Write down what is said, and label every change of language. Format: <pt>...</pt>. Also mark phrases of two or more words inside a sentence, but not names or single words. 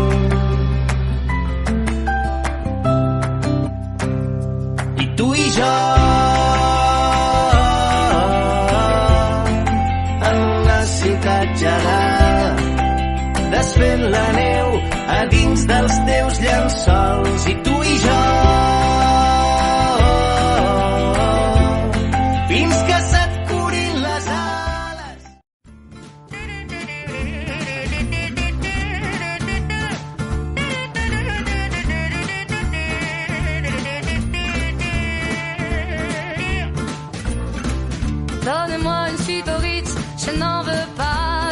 <ca>I tu i jo en una ciutat gelada, desfent la neu a dins dels teus llençols. I tu i jo fins que se't curin les ales.</ca> <fr>Donnez-moi une suite au Ritz, je n'en veux pas.</fr>